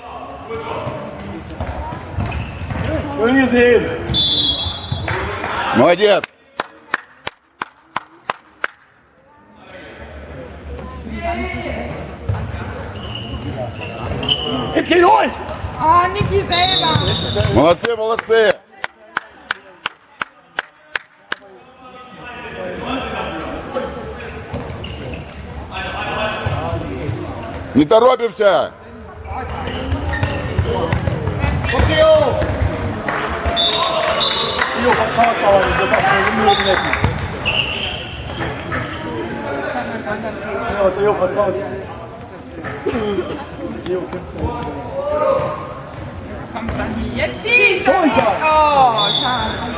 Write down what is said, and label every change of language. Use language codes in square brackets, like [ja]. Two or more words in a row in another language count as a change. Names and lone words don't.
[de] Schön gesehen! [ru] Молодец. [de] Jetzt geh durch! Oh, Niki selber. [ru] Молодцы, молодцы. Не торопимся. [de] Jo, verzahlt aber, das darf man nicht messen. Ja, Theo verzahlt. Kommt dann die jetzt die Oh, schade.